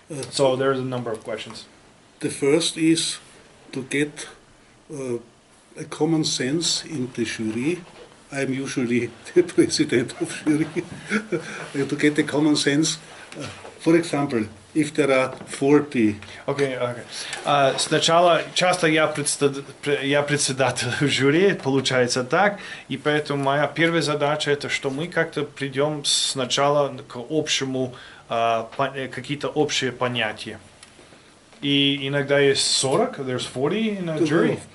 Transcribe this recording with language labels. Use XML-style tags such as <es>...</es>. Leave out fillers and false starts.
<en>So there's a number of questions. The first is to get a common sense in the jury. I'm usually the president of jury. To get a common sense, for example, if there are 40. Okay.</en> <ru>Сначала часто я председатель жюри, получается так, и поэтому моя первая задача это, что мы как-то придем сначала к общему, какие-то общие понятия. И иногда есть 40, there's 40 in a jury.</ru>